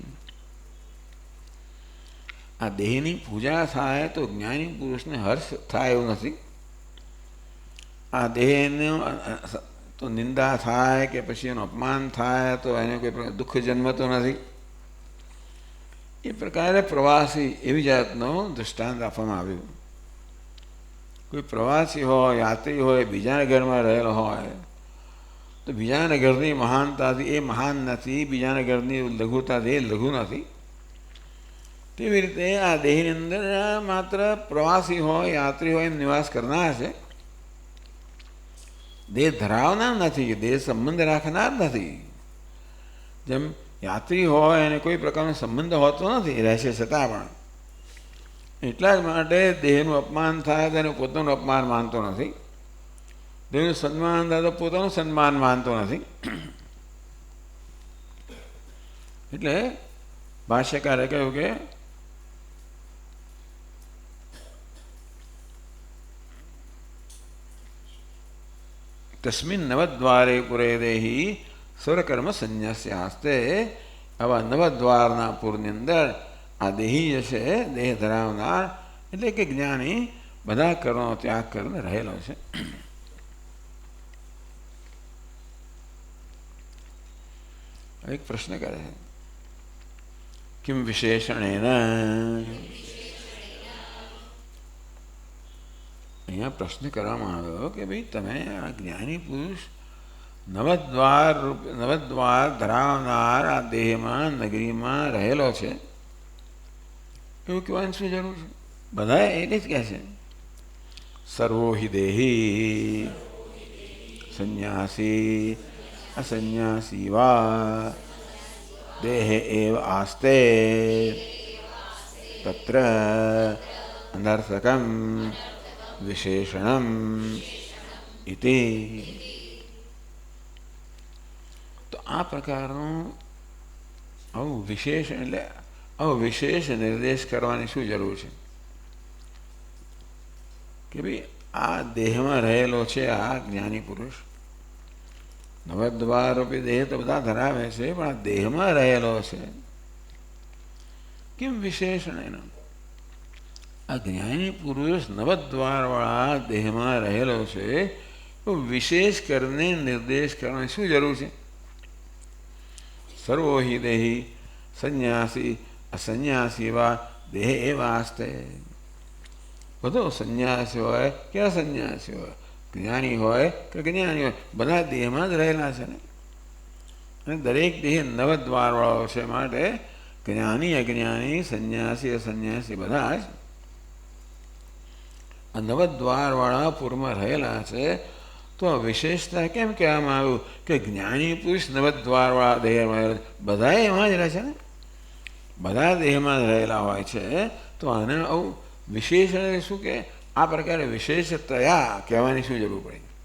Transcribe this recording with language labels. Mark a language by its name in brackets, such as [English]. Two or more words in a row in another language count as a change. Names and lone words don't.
[Gujarati] આ દેહની પૂજા થાય તો જ્ઞાની પુરુષ ને હર્ષ થાય એવું નથી। આ દેહને તો નિંદા થાય કે પછી એનું અપમાન થાય તો એને કોઈ દુખ જન્મતો નથી। એ પ્રકારે પ્રવાસી એવી જાતનો દૃષ્ટાંત આપવામાં આવ્યું। કોઈ પ્રવાસી હો, યાત્રી હો, બીજા ઘર મેં રહેલો હોય તો બીજા ઘરની મહાનતા એ મહાન નહીં, બીજા ઘરની લઘુતા એ લઘુ નહીં। તેવી રીતે આ દેહની અંદર માત્ર પ્રવાસી હો, યાત્રી હો એમ નિવાસ કરનાર છે, દેહ ધરાવનાર નથી, દેહ સંબંધ રાખનાર નથી। જેમ યાત્રી હો એને કોઈ પ્રકારનો સંબંધ હોતો નથી, રહેશે છતાં પણ એટલા જ માટે દેહનું અપમાન થાય તો એનું પોતાનું અપમાન માનતો નથી, દેહનું સન્માન થાય તો પોતાનું સન્માન માનતો નથી। એટલે ભાષ્યકારે કહ્યું કે [Sanskrit] તસ્મિન નવદ્વારે પુરે દેહી સ્વરકર્મ સંન્યાસ્યાસ્તે। [Gujarati] આવા નવદ્વારના પુરની અંદર આ દેહી જૈસે દેહ ધરાવનાર એટલે કે જ્ઞાની બધા કર્મોં ત્યાગ કરને રહેલો છે। એક પ્રશ્ન કરે હૈ, [Sanskrit] किम विशेषणेन। [Gujarati] અહીંયા પ્રશ્ન કરવામાં આવ્યો કે ભાઈ તમે આ જ્ઞાની પુરુષ નવદ્વાર ધરાવનાર આ દેહમાં નગરીમાં રહેલો છે, એવું કહેવાની શું જરૂર છે? બધા એટલે જ કહે છે [Sanskrit] સર્વો હિ દેહી સંન્યાસી असन्यासी वा देहे एव आस्ते तत्र अनर्थकं विशेषणम् इति। [Gujarati] તો આ प्रकारનું આવું વિશેષ એટલે આવો વિશેષ નિર્દેશ કરવાની શું જરૂર છે કે ભાઈ આ દેહમાં રહેલો છે આ જ્ઞાની પુરુષ નવદ્વાર રૂપી દેહ તો બધા ધરાવે છે પણ આ દેહમાં રહેલો છે કેમ વિશેષણ એનું આ જ્ઞાની પુરુષ નવદ્વારવાળા દેહમાં રહેલો છે તો વિશેષ કરીને નિર્દેશ કરવાની શું જરૂર છે? [Sanskrit] सर्वो हि देहि सन्यासी असन्यासी वा देह एवास्ते। [Gujarati] બધો સન્યાસી હોય કે અસન્યાસી હોય, જ્ઞાની હોય કે જ્ઞાની હોય, બધા દેહમાં જ રહેલા છે ને। અને દરેક દેહ નવદ્વારવાળો છે માટે જ્ઞાની અજ્ઞાની સન્યાસી અસન્યાસી બધા જ આ નવદ્વારવાળા પૂરમા રહેલા છે તો વિશેષતા કેમ કહેવામાં આવ્યું કે જ્ઞાની પુરુષ નવદ્વારવાળા દેહમાં બધા એમાં જ રહે છે ને, બધા દેહમાં જ રહેલા હોય છે. તો આને આવું વિશેષણ શું કે આ પ્રકારે વિશેષતયા કહેવાની શું જરૂર પડી?